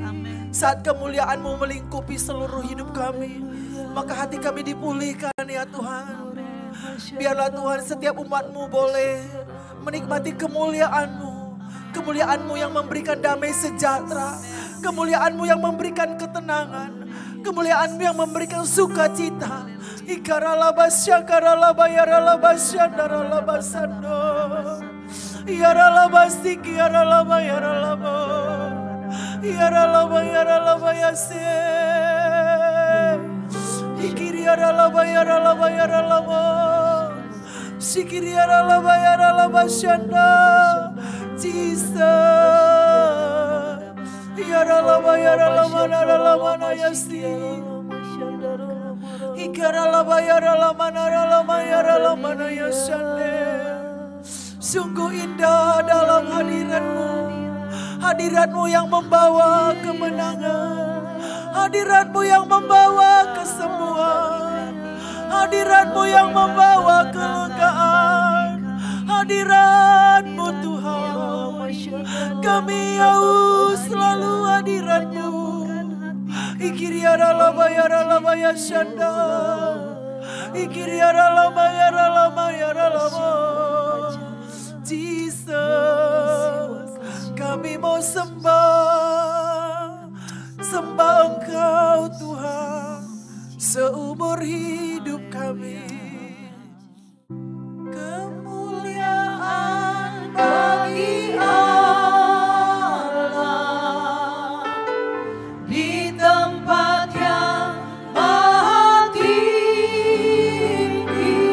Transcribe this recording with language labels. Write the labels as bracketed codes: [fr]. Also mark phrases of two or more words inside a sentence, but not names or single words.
[id] Saat kemuliaan-Mu melingkupi seluruh hidup kami, maka hati kami dipulihkan ya Tuhan. Biarlah Tuhan setiap umat-Mu boleh menikmati kemuliaan-Mu. Kemuliaan-Mu yang memberikan damai sejahtera. Kemuliaan-Mu yang memberikan ketenangan. Kemuliaan-Mu yang memberikan sukacita. Ikaralabasya karalabayaralabasya daralabasando. Yaralabastik yaralabayaralabo. Yaralabayaralabayase. Ikiriaralabayaralabayaralabo. Sikiriaralabayaralabasyanda. Jesus. Yaralabayaralamanaramanayasi. Ikaralabayaralamanaramanayaramanayasande. Sungguh indah dalam hadirat-Mu. Hadirat-Mu yang membawa kemenangan. Hadirat-Mu yang membawa kesembuhan. Hadirat-Mu yang membawa kelegaan. Hadirat-Mu Tuhan. Kami haus selalu hadirat-Mu. Ikiriaralabayaralabayashanda. Ikiriaralabayaralabayaralamo. Jesus, kami mau sembah Engkau Tuhan seumur hidup kami. Kemuliaan bagi Allah di tempat yang maha tinggi.